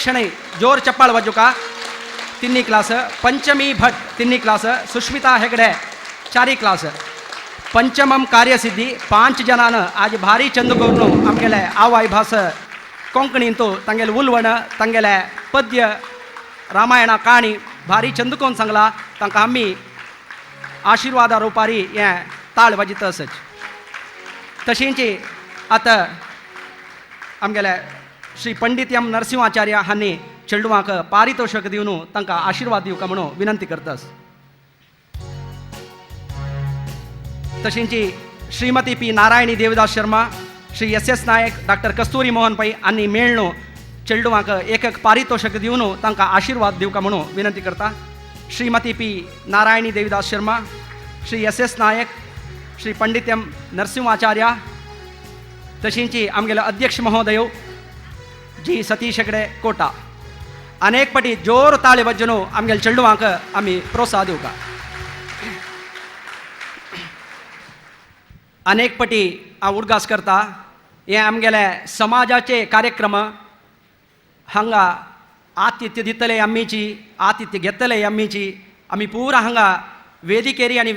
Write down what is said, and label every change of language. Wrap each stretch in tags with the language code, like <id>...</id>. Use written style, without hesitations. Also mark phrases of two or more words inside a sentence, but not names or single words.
<kok>शणै जोर चप्पाळ वाजूका 3 क्लास पंचमी भट 3 क्लास सुष्मिता हेगडे 4 क्लास पंचमम कार्यसिद्धी 5 जनान आज भारी चंद करून आमगेले आवाय भास कोंकणीन तो तांगेले उलवण तांगेले पद्य रामायणा काणी भारी चंद कोन सांगला तांकां आमी आशिर्वादा रुपारी हें ताळ वाजित आसच. तशींच आतां आमगेले श्री पंडित एम नरसिंहाचार्य हांणी चेडवांक पारितोषक दिवन तांकां आशिर्वाद दिवका म्हणून विनंती करतास. तशींच श्रीमती पी नारायणी देवदास शर्मा श्री एस नायक डॉक्टर कस्तुरी मोहन पै हांणी मेळून चेडवांक एक पारितोषक दिवन तांकां आशिर्वाद दिवका म्हणून विनंती करता. श्रीमती पी नारायणी देवदास शर्मा श्री एस नायक श्री पंडित एम नरसिंहाचार्य तशींची आमगेलो अध्यक्ष महोदय जी सतीश हेगडे कोटा अनेक पाटी जोर ताळे बज्जनो आमगेल चेडवांक आमी प्रोत्साह दिवका. अनेक पाटी हांव उडगास करता हे आमगेले समाजाचे कार्यक्रम हांगा आतिथ्य दितले आमीची आतिथ्य घेतले आमीची आमी पुरा हांगा वेदिकेरी आनी</kok>